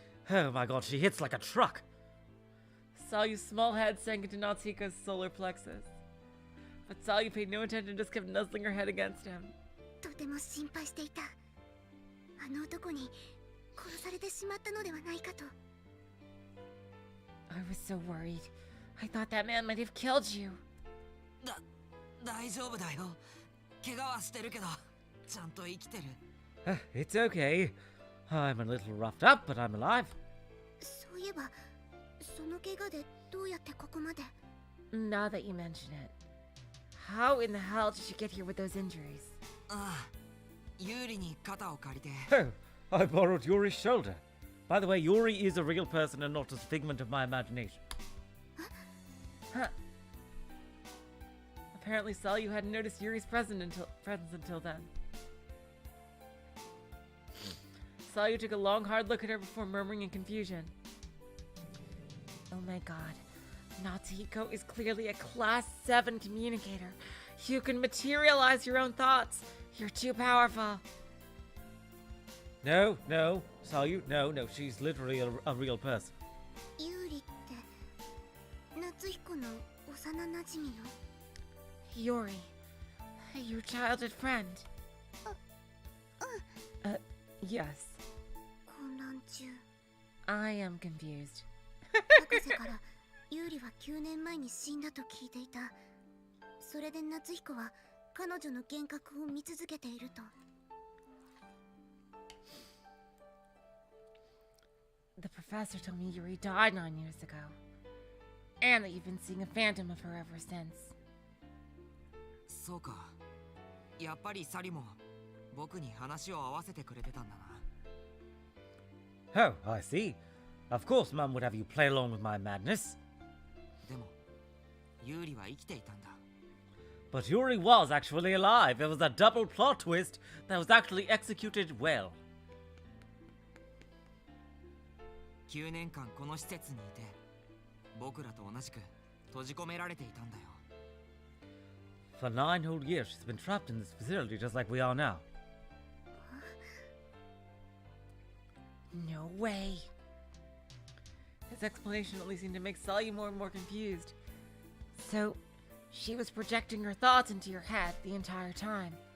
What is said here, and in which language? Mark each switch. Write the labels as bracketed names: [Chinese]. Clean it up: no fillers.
[English] Oh my god, she hits like a truck. Salyu's small head sank into Natsuko's solar plexus. But Salyu paid no attention, just kept nuzzling her head against him. [Japanese] とても心配していた。あの男に殺されてしまったのではないかと。 [English] I was so worried. I thought that man might have killed you. [Japanese] 大丈夫だよ怪我はしてるけどちゃんと生きてる [English] It's okay. I'm a little roughed up, but I'm alive. [Japanese] そういえば、その怪我でどうやってここまで [English] Now that you mention it. How in the hell did you get here with those injuries? [Japanese] ああ有利に肩を借りて [English] Oh, I borrowed Yuri's shoulder. By the way, Yuri is a real person and not a figment of my imagination. Huh. Apparently Salyu hadn't noticed Yuri's presence until then. Salyu took a long, hard look at her before murmuring in confusion. Oh my god. Natsuko is clearly a Class 7 communicator. You can materialize your own thoughts. You're too powerful. No, Salyu, no, she's literally a real person. [Japanese] 有利って夏彦の幼馴染の [English] Yuri, your childhood friend. Yes. [Japanese] 混乱中 [English] I am confused. [Japanese] 博士から有利は9年前に死んだと聞いていた。それで夏彦は彼女の幻覚を見続けていると。 [English] The professor told me Yuri died 9 years ago. And that you've been seeing a phantom of her ever since. [Japanese] そうかやっぱりサリも僕に話を合わせてくれてたんだな [English] Oh, I see. Of course, Mum would have you play along with my madness. [Japanese] でも有利は生きていたんだ [English] But Yuri was actually alive. It was a double plot twist that was actually executed well. [Japanese] 9年間この施設にいて僕らと同じく閉じ込められていたんだよ [English] For 9 whole years, she's been trapped in this facility just like we are now. No way. His explanation only seemed to make Salyu more and more confused. So, she was projecting her thoughts into your head the entire time.